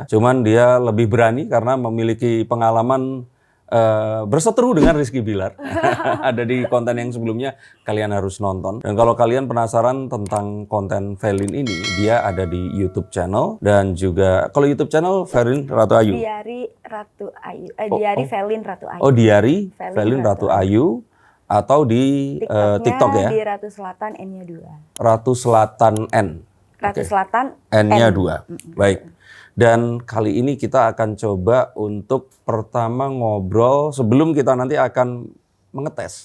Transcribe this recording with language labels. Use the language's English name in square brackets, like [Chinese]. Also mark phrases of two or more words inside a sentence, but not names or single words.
[Indonesian] Cuman dia lebih berani karena memiliki pengalaman berseteru dengan Rizky Bilar. Ada di konten yang sebelumnya, kalian harus nonton. Dan kalau kalian penasaran tentang konten Velin ini, dia ada di [English] YouTube channel [Indonesian] dan juga kalau [English] YouTube channel [Indonesian] Velin Ratu Ayu. Diari Ratu Ayu. Diari Velin Ratu Ayu. Oh, Diari Velin Ratu Ayu atau di TikTok ya. Di Ratu Selatan N-nya 2. Ratu Selatan N. Ratu Selatan N-nya 2. Baik. Dan kali ini kita akan coba untuk pertama ngobrol sebelum kita nanti akan mengetes.